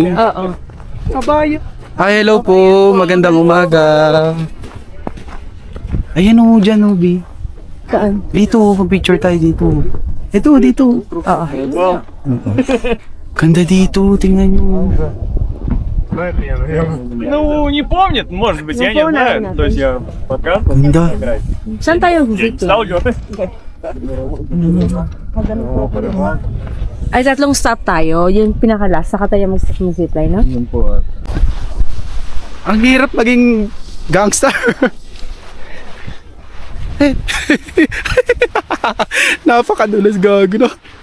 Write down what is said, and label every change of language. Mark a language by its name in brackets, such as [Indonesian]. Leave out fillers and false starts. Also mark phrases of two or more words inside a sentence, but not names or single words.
[Filipino] Oo. Kabayo. Hi, hello po. Magandang umaga. Ayan o, dyan o, B. Saan? Dito, mag-picture tayo dito. Ito, dito. Oo. Ganda dito, tingnan nyo. [Russian] Ну, не помнит, может быть, я не знаю. То есть я пока [Filipino] Ganda. Saan tayo visit? [Russian] стал идет. [Filipino] Ay, tatlong stop tayo. Yung pinaka-last. Saka tayo mag-stop ng zipline, no? Yun po. Ang hirap maging gangster. Napakadulas gago, no?